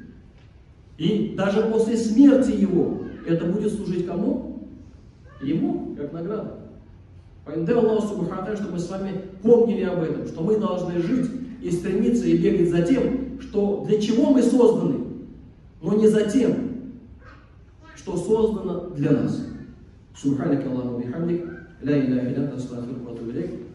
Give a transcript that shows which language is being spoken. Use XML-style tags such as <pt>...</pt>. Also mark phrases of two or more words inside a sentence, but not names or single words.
<ru>И даже после смерти его, это будет служить кому? Ему, как награда. Поэтому дай</ru> <ar>الله سبحانه,</ar> <ru>чтобы мы с вами помнили об этом, что мы должны жить и стремиться и бегать за тем, что для чего мы созданы, но не за тем, что создано для нас.</ru> <ar>سبحانك اللهم بحمدك لا إله إلا أنت أستغفرك وأتوب إليك.</ar>